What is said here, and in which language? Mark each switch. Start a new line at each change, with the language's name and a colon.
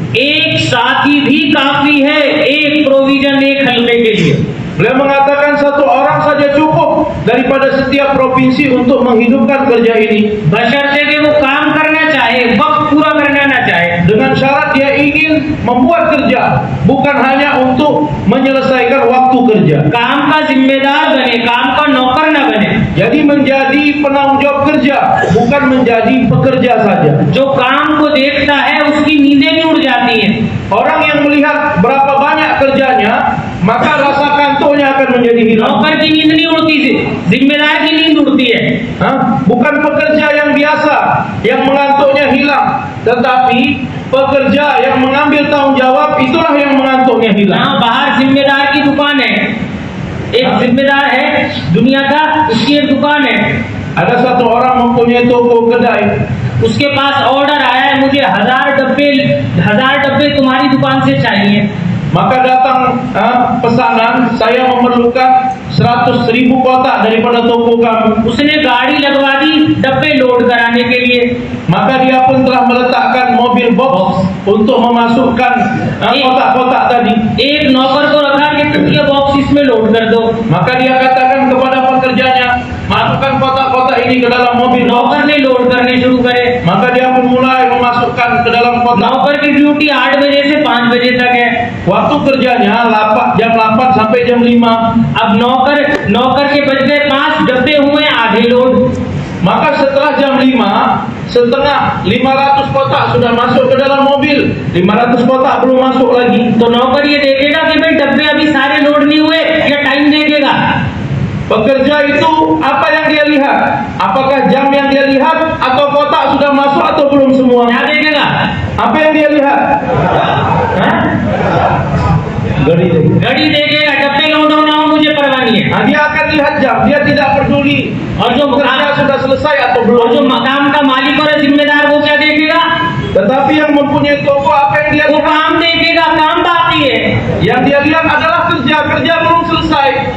Hindi: एक साथी भी काफी है एक प्रोविजन एक हलके के लिए।
Indonesian: Beliau mengatakan satu orang saja cukup daripada setiap provinsi untuk menghidupkan kerja ini.
Hindi: बशर्ते कि वो काम करना चाहे, वक्त पूरा करना ना चाहे।
Indonesian: Dengan syarat dia ingin membuat kerja, bukan hanya untuk menyelesaikan waktu kerja.
Hindi: काम का जिम्मेदार बने, काम का नौकर ना बने।
Indonesian: Jadi menjadi penanggung jawab kerja, bukan menjadi pekerja saja.
Hindi: जो काम को देखता है उसकी नींदें भी उड़ जाती हैं।
Indonesian: Orang yang melihat berapa banyak kerjanya, maka rasa kantornya akan menjadi hilang.
Hindi: नौकर की नींद नहीं उड़ती, जिम्मेदार की नींद उड़ती है।
Indonesian: Bukan pekerja yang biasa yang mengantuknya hilang, tetapi pekerja yang mengambil tanggung jawab itulah yang mengantuknya hilang.
Hindi: हाँ, बाहर जिम्मेदार की दुकान है, एक जिम्मेदार है दुनिया का, उसकी एक दुकान है।
Indonesian: Ada satu orang mempunyai toko kedai,
Hindi: उसके पास ऑर्डर आया है मुझे 1000 डब्बे तुम्हारी दुकान से चाहिए।
Indonesian: maka datang pesanan, saya memerlukan 100.000 kotak daripada toko kamu.
Hindi: उसने गाड़ी लगवा दी डब्बे लोड कराने के लिए।
Indonesian: Maka dia pun telah meletakkan mobil box untuk memasukkan kotak-kotak tadi.
Hindi: एक नौकर को रखा कि तुम ये बॉक्स इसमें लोड कर दो।
Indonesian: Maka dia katakan kepada pekerjanya, masukkan kotak-kotak ini ke dalam mobil.
Hindi: नौकर ने लोड करने शुरू करे।
Indonesian: Maka dia pun mulai memasukkan ke dalam kotak.
Hindi: नौकर की ड्यूटी 8 बजे से 5 बजे तक है।
Indonesian: Waktu kerjanya jam 8 sampai jam 5.
Hindi: अब नौकर के बज गए 5, डब्बे हुए आधे load.
Indonesian: Maka setelah jam 5, setengah 500 kotak sudah masuk ke dalam mobil, 500 kotak belum masuk lagi.
Hindi: तो नौकर ये देखेगा कि भाई डब्बे अभी सारे लोड नहीं हुए या टाइम देखेगा।
Indonesian: Pekerja itu apa yang dia lihat? Apakah jam yang dia lihat atau kotak sudah masuk atau belum semua?
Hindi: क्या देखेगा?
Indonesian: Apa yang dia lihat?
Hindi: घड़ी देखेगा, डब्बे लोड होना हो मुझे परवाह नहीं है।
Indonesian: Dia akan lihat jam, dia tidak peduli
Hindi: और जो
Indonesian: kerja sudah selesai atau
Hindi: और
Indonesian: belum.
Hindi: जो मकाम का मालिक और जिम्मेदार वो क्या देखेगा?
Indonesian: Tetapi yang mempunyai toko apa yang dia
Hindi: वो
Indonesian: lihat?
Hindi: काम देखेगा, काम बाकी है।
Indonesian: Yang dia lihat adalah kerja belum selesai.